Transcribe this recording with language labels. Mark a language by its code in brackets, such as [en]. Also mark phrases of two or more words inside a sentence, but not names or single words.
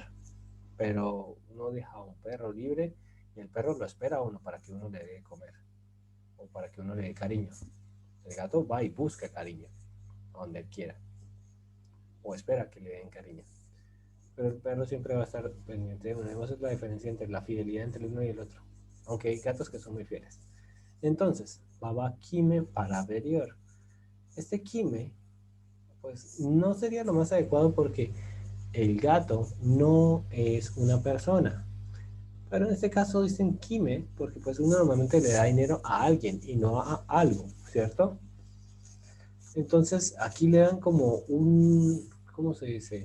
[es] Pero uno deja a un perro libre y el perro lo espera a uno para que uno le dé comer o para que uno le dé cariño. El gato va y busca cariño a donde él quiera o espera que le den cariño. Pero el perro siempre va a estar pendiente de uno. Esa es la diferencia entre la fidelidad entre el uno y el otro. Aunque hay gatos que son muy fieles. Entonces, [tr] baba kime para veriyor. [es] Este kime, pues no sería lo más adecuado porque el gato no es una persona. Pero en este caso dicen kime porque pues uno normalmente le da dinero a alguien y no a algo, ¿cierto? Entonces aquí le dan como un, ¿cómo se dice?